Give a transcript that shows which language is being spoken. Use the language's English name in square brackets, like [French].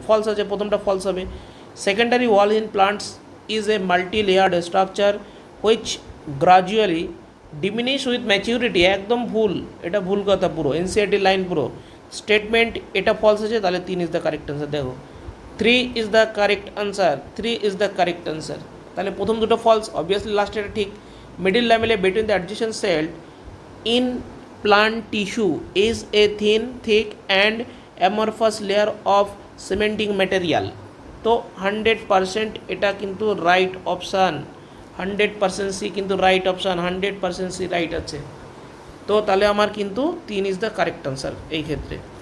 [Bangla] False আছে, প্রথমটা false হবে। [English] Secondary wall in plants is a multi layered structure which gradually diminish with maturity. [Bangla] একদম ভুল, এটা ভুল কথা পুরো, এনসিআরটি লাইন পুরো। স্টেটমেন্ট এটা ফলস আছে, তাহলে [English] 3 is the correct answer. দেখো 3 is the correct answer. [Bangla] তাহলে প্রথম দুটো ফলস, অবভিয়াসলি লাস্ট এটা ঠিক। [English] Middle lamellae between the adjacent cell in plant tissue is a thin, thick and amorphous layer of cementing material। [Bangla] তো 100% এটা কিন্তু রাইট অপশান, 100% সি কিন্তু রাইট অপশান, 100% সি রাইট আছে। তো তাহলে আমার কিন্তু [English] 3 is the correct answer [Bangla] এই ক্ষেত্রে।